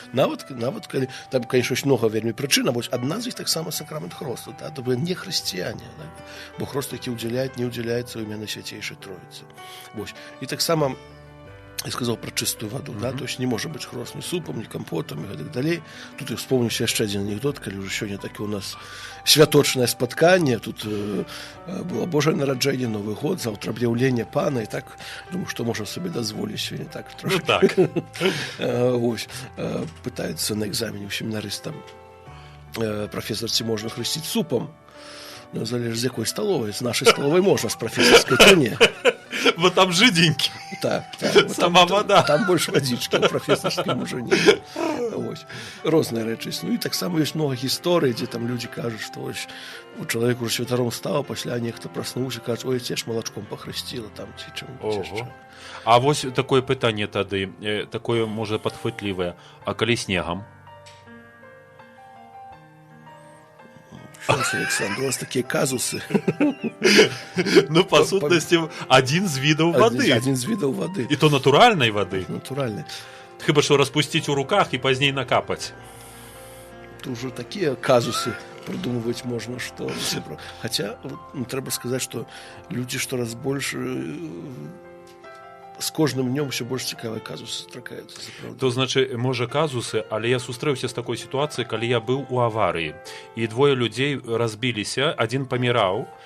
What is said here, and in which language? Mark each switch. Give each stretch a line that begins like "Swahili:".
Belarusian: Нават калі там,
Russian: конечно, много
Belarusian: вельмі прычын, а вось адна з іх таксама сакрамент хросту, да, то не хрысціяне, так? Бо хрост, які не ўдзяляецца ў імя Найсвяцейшай Троіцы. Вось. І таксама
Russian: я сказал про чистую воду, да, то есть не может быть хрост ни супом, ни компотом, и так далее.
Belarusian: Тут
Russian: я вспомню
Belarusian: яшчэ
Russian: один анекдот,
Belarusian: калі уже сёння такі у нас святочнае спатканне, тут было Божае нараджэнне,
Russian: Новый год,
Belarusian: заўтра аб'яўленне пана, і так, думаю, што можна сабе дазволіць сёння так трошки. Вось, пытаюцца на экзамене у семінарыстам професор, ці можна хрысціць супом. Ну, залежыць з якой сталовай. З нашай сталовай можна, з професарскай то не. Бо там жиденькі. Так. Сама вода. Там больш вадзічкі, у професарскай можа не. Вось. Розныя рэчы існуюць. І таксама ёсць много гісторый, дзе там людзі кажуць, што у чалавек уже святаром стаў, пасля нехта праснуўся, кажуць, ой, ці ж малачком пахрысціла там, ці чым-небудзь яшчэ. А вось такое пытанне тады, такое, можа, падхватлівае. А калі снегам?
Russian: Александр, у вас такие казусы.
Belarusian: Ну, по сутнасці, один з відаў вады. Один з відаў вады. І то натуральнай вады. Натуральнай. Хіба што распусціць у руках і пазней накапаць.
Russian: Тут уже такие казусы придумывать можно, что...
Belarusian: Хотя, трэба сказаць, што людзі штораз больш з кожным днём усё больш цікавыя казусы сустракаюцца. То значы, можа казусы, але я сустрэўся з такой сітуацыяй, калі я быў у аварыі і двое людзей разбіліся, адзін паміраў.